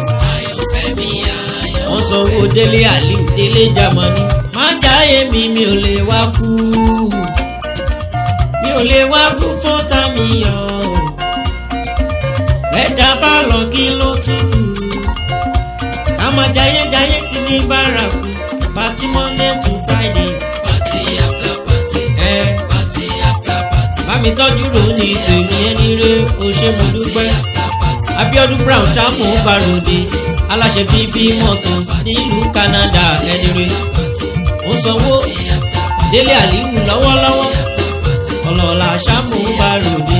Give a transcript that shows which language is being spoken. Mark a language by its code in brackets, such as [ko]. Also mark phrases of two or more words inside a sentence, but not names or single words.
[yo] Wọ́n sanwó Délé Aliu Délé Germany. Má jáyé mi ò lè wá kú. Mi ò lè wá kú fún tàmí yọ. Ẹ̀dá bá lọ kí ló tún kù. Ká máa jayé ti ní bárakú. [en] Party Monday to Friday. Party after party. Party after party. [yo] Bámi tọ́jú rò ní tèmi ẹni rẹ̀ ó ṣe mo dúpẹ́. Abiodun Brown ṣàmù Báròdé. Aláṣẹ bíbí motors nílùú Canada ẹni rẹ̀. Ó sanwó Délé Aliu lọ́wọ́lọ́wọ́. Ọlọ́lá ṣàmù Báròdé.